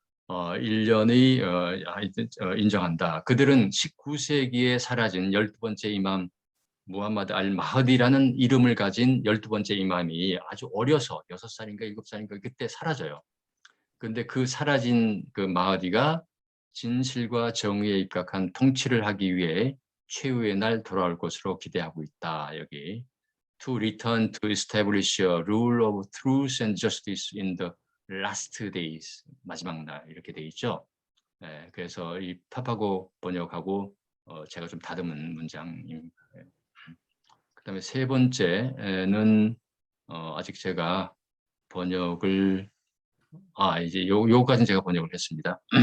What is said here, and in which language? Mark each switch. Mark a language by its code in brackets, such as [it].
[ko] 1년의 인정한다. 그들은 19세기에 사라진 12번째 이맘 무함마드 알 마흐디라는 이름을 가진 12번째 이맘이 아주 어려서 6살인가 7살인가 그때 사라져요. 근데 그 사라진 그 마흐디가 진실과 정의에 입각한 통치를 하기 위해 최후의 날 돌아올 것으로 기대하고 있다. [en] 여기 to return to establish a rule of truth and justice in the last days. [ko] 마지막 날 이렇게 돼 있죠. 네, 그래서 이 파파고 번역하고 제가 좀 다듬은 문장입니다. 그다음에 세 번째는 아직 제가 번역을 이제 요까지는 제가 번역을 했습니다.